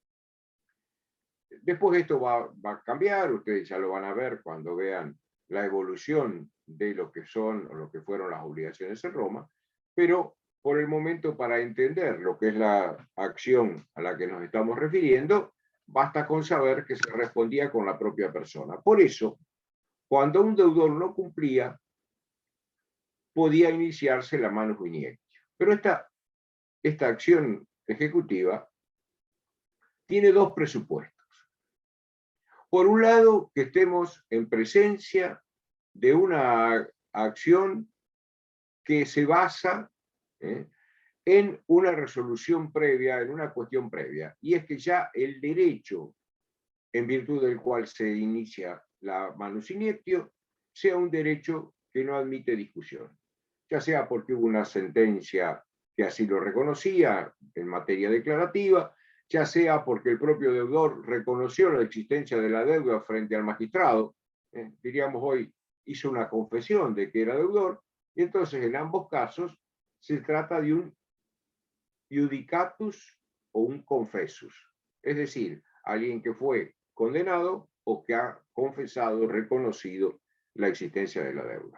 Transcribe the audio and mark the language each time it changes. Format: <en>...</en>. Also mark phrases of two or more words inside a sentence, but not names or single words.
<es>Después esto va a cambiar, ustedes ya lo van a ver cuando vean la evolución de lo que son o lo que fueron las obligaciones en Roma, pero por el momento, para entender lo que es la acción a la que nos estamos refiriendo, basta con saber que se respondía con la propia persona. Por eso, cuando un deudor no cumplía, podía iniciarse la</es> <la>manus iniectio.</la> <es>Pero esta acción ejecutiva tiene dos presupuestos. Por un lado, que estemos en presencia de una acción que se basa en una resolución previa, en una cuestión previa, y es que ya el derecho en virtud del cual se inicia la</es> <la>manus iniectio</la> <es>sea un derecho que no admite discusión, ya sea porque hubo una sentencia que así lo reconocía en materia declarativa, ya sea porque el propio deudor reconoció la existencia de la deuda frente al magistrado, diríamos hoy, hizo una confesión de que era deudor, y entonces en ambos casos se trata de un iudicatus o un confessus, es decir, alguien que fue condenado o que ha confesado, reconocido la existencia de la deuda.</es>